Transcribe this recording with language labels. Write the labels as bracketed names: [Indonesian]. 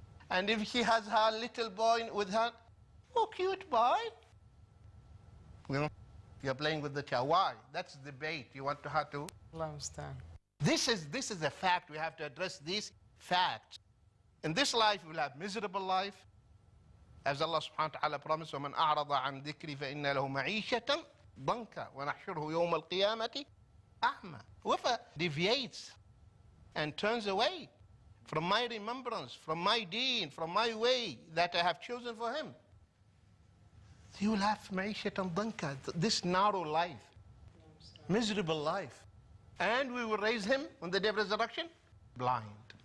[English] And if she has her little boy with her, oh, cute boy. You know, you're playing with the child. Why? That's the bait. You want her to? Allah understand. This is a fact. We have to address these facts. In this life, we'll have miserable life. As Allah subhanahu wa ta'ala promised, [Arabic] وَمَنْ أَعْرَضَ عَنْ ذِكْرِ فَإِنَّ لَهُ مَعِيشَةً ضَنْكًا وَنَحْشُرُهُ يَوْمَ الْقِيَامَةِ أَعْمَى. [English] Whoever deviates and turns away from my remembrance, from my deen, from my way that I have chosen for him, he will have [Arabic] مَعِيشَةً ضَنْكًا, [English] this narrow life, miserable life. And we will raise him on the day of resurrection blind.